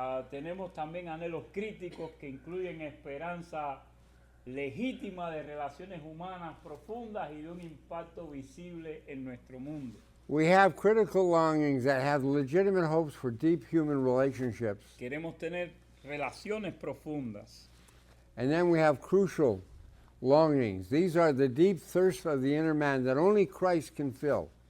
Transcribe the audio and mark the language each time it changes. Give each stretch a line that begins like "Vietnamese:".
Spanish: Tenemos también anhelos críticos que incluyen esperanza legítima de relaciones humanas profundas y de un impacto visible en nuestro mundo.
English: We have critical longings that have legitimate hopes for deep human relationships.
Spanish: Queremos tener relaciones profundas.
English: And then we have crucial longings. These are the deep thirst of the inner man that only Christ can fill.